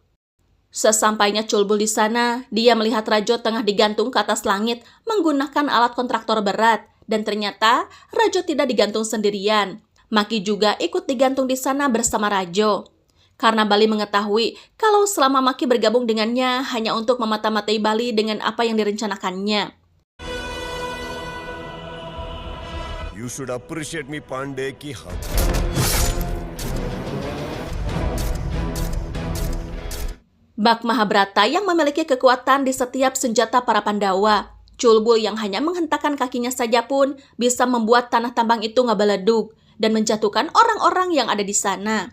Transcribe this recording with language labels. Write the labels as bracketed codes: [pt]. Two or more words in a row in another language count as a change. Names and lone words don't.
[id] Sesampainya Culbul di sana, dia melihat Rajo tengah digantung ke atas langit menggunakan alat kontraktor berat, dan ternyata Rajo tidak digantung sendirian. Maki juga ikut digantung di sana bersama Rajo. Karena Bali mengetahui kalau selama Maki bergabung dengannya hanya untuk memata-matai Bali dengan apa yang direncanakannya. [en] You should appreciate me [hi] पांडे की हद [id] Bak Mahabharata yang memiliki kekuatan di setiap senjata para Pandawa. Culbul yang hanya menghentakkan kakinya saja pun bisa membuat tanah tambang itu ngebeleduk dan menjatuhkan orang-orang yang ada di sana.